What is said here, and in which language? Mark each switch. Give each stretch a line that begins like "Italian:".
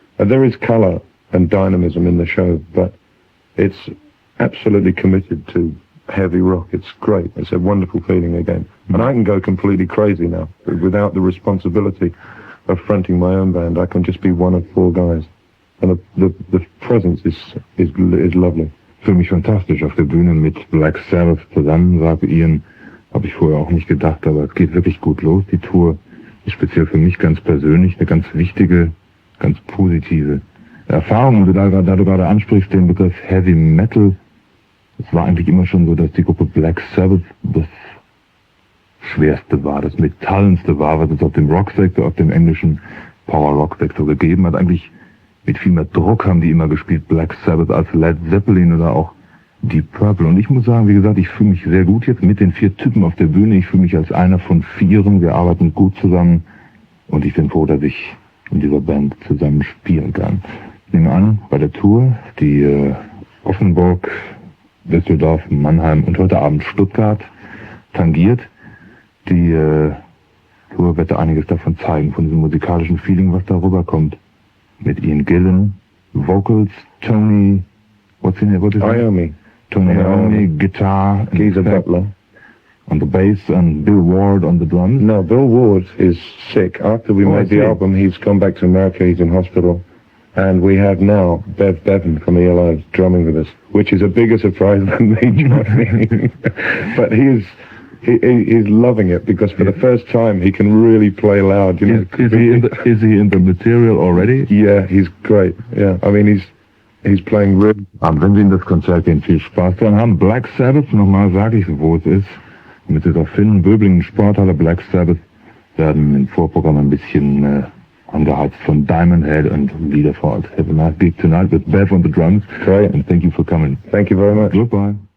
English: There is colour and dynamism in the show, but it's absolutely committed to heavy rock. It's great. It's a wonderful feeling again. And I can go completely crazy now without the responsibility of fronting my own band. I can just be one of 4 guys. And the presence is lovely.
German: Für mich fantastisch auf der Bühne mit Black Sabbath zusammen, sagte Ian. Habe ich vorher auch nicht gedacht, aber es geht wirklich gut los. Die Tour ist speziell für mich ganz persönlich eine ganz wichtige, ganz positive Erfahrung. Und da du gerade ansprichst den Begriff Heavy Metal, es war eigentlich immer schon so, dass die Gruppe Black Sabbath das Schwerste war, das Metallendste war, was es auf dem Rocksektor, auf dem englischen Power-Rock-Sektor gegeben hat. Eigentlich mit viel mehr Druck haben die immer gespielt, Black Sabbath, als Led Zeppelin oder auch Deep Purple. Und ich muss sagen, wie gesagt, ich fühle mich sehr gut jetzt mit den 4 Typen auf der Bühne. Ich fühle mich als einer von 4. Wir arbeiten gut zusammen und ich bin froh, dass ich in dieser Band zusammen spielen kann. Ich nehme an, bei der Tour, die Offenburg, Düsseldorf, Mannheim und heute Abend Stuttgart tangiert. Die Tour wird da einiges davon zeigen, von diesem musikalischen Feeling, was da rüberkommt. Mit Ian Gillan, Vocals, Tony,
English: what's his name? Iomi. Tony Iommi, guitar, He's a butler. on the bass, and Bill Ward on the drums. No, Bill Ward is sick. After we made the album, he's gone back to America. He's in hospital. And we have now Bevan from ELO drumming with us, which is a bigger surprise than me drumming. But he's loving it, because for the first time he can really play loud. You know? Is he in the material already? Yeah, he's great. Yeah, I mean he's playing really.
German: Wenn Sie in das Konzert gehen, viel Spaß dran haben. Black Sabbath, nochmal sage ich, wo es ist. Mit dieser Finnen, Böblingen Sporthalle, Black Sabbath, werden im Vorprogramm ein bisschen angeheizt von Diamond Head und Lieder vor Ort.
English: Have a nice gig tonight with Bev on the drums. Great. And thank you for coming. Thank you very much. Goodbye.